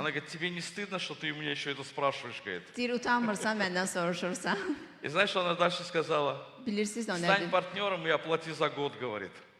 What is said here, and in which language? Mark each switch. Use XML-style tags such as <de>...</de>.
<ru>Она говорит, тебе не стыдно, что ты у меня еще это spрашиваешь, говорит.</ru> <az>Deyir, utanmırsan, məndən soruşursan.</az> <ru>И знаешь, что она дальше сказала?</ru> <az>Bilirsiniz o</az> <ru>Стань</ru> <az>nədir?</az> <ru>партнером и оплати за год, говорит.</ru>